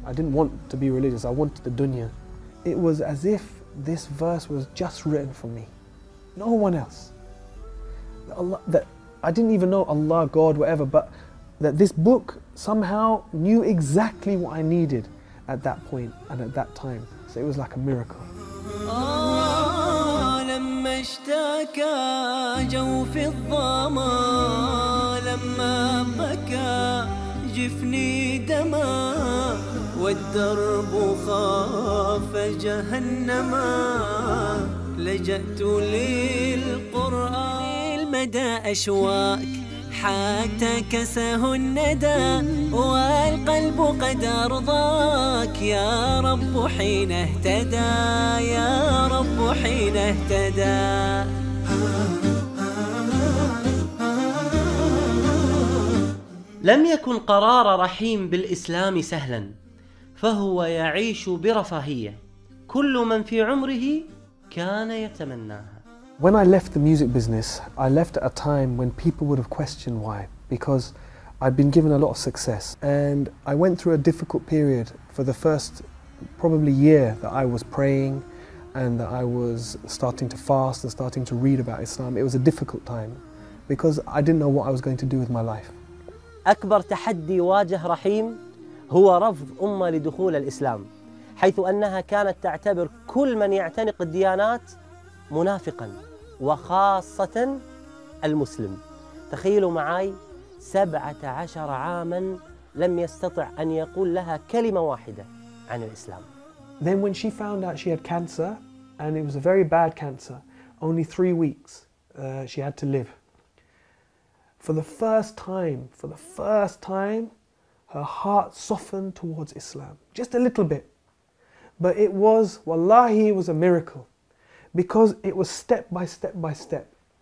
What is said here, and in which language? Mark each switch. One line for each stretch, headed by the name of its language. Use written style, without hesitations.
English: I didn't want to be religious, I wanted the dunya. It was as if this verse was just written for me, no one else. That I didn't even know Allah, God, whatever, but that this book somehow knew exactly what I needed at that point and at that time. So it was like a miracle.
Arabic: لما اشتكى جوف الظما لما بكى جفني دما والدرب خاف جهنما لجأت للقرآن المدى أشواك حتى كسه الندى والقلب قد أرضاك يا رب حين اهتدى يا رب حين اهتدى. لم يكن قرار رحيم بالإسلام سهلا، فهو يعيش برفاهية كل من في عمره كان يتمناها.
English: When I left the music business, I left at a time when people would have questioned why, because I'd been given a lot of success, and I went through a difficult period for the first probably year that I was praying and that I was starting to fast and starting to read about Islam. It was a difficult time because I didn't know what I was going to do with my life.
Arabic: أكبر تحدي واجه رحيم هو رفض أمة لدخول الإسلام، حيث أنها كانت تعتبر كل من يعتنق الديانات منافقاً، وخاصة المسلم. تخيلوا معي 17 عاماً لم يستطع أن يقول لها كلمة واحدة عن الإسلام.
English: Then when she found out she had cancer, and it was a very bad cancer, only 3 weeks she had to live. For the first time, her heart softened towards Islam, just a little bit. But it was, wallahi, it was a miracle, because it was step by step by step.